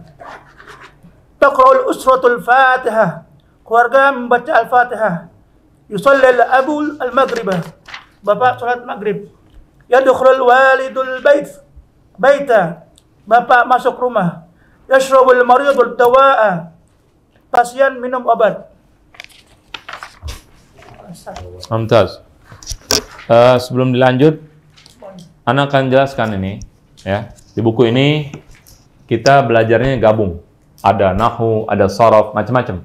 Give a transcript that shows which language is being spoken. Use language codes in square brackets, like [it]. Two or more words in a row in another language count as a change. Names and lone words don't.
[ar] Taqra'ul usratul fatihah, [id] keluarga membaca al-fatihah. [ar] Yusallil abul al-maghribah, [id] bapak salat maghrib. [ar] Yadkhulul walidul baita, [id] bapak masuk rumah. [ar] Yashrabul maridul dawa'a, [id] pasien minum obat. [ar] Mumtaz. [id] Sebelum dilanjut, Ana akan jelaskan ini, ya. Di buku ini kita belajarnya gabung. Ada nahwu, ada sharaf, macam-macam.